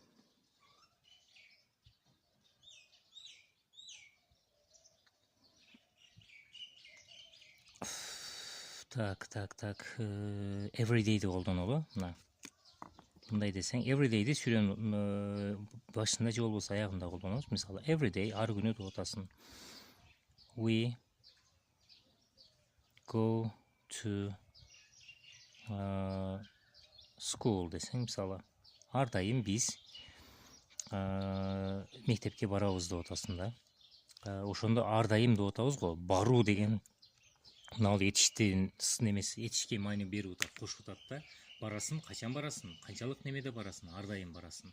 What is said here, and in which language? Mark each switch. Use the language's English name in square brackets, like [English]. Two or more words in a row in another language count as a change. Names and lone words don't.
[Kyrgyz] Так. Everyday'ди колдонолу. Мына. Мындай десең, everyday'ди сүйлөм башында же болбосо аягында колдонобуз. Мисалы, everyday ар күнү деп атасың. [English] We go to school [Kyrgyz] десең, мисалы, ар дайым биз мектепке барабыз деп атасың да. Ошондо ар дайым деп атабыз го. Баруу деген мына этиштин немеси, этишке маани берип атат, кошуп атат да. Барасың, качан барасың, канчалык немеде барасың, ар дайым барасың.